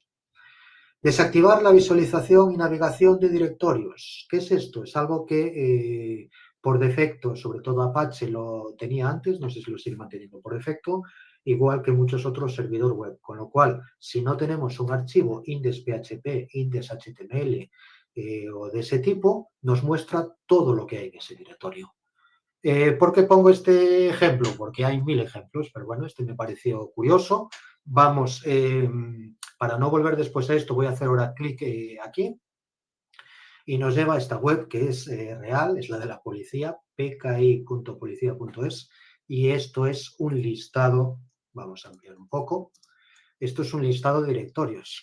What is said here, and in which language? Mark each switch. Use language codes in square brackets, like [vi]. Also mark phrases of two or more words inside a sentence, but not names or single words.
[es] Desactivar la visualización y navegación de directorios. ¿Qué es esto? Es algo que por defecto, sobre todo Apache lo tenía antes, no sé si lo sigue manteniendo por defecto, igual que muchos otros servidores web. Con lo cual, si no tenemos un archivo index.php, index.html o de ese tipo, nos muestra todo lo que hay en ese directorio. ¿Por qué pongo este ejemplo? Porque hay 1000 ejemplos, pero bueno, este me pareció curioso. Vamos, para no volver después a esto, voy a hacer ahora clic aquí y nos lleva a esta web que es real, es la de la policía, pki.policia.es, y esto es un listado, vamos a ampliar un poco, esto es un listado de directorios.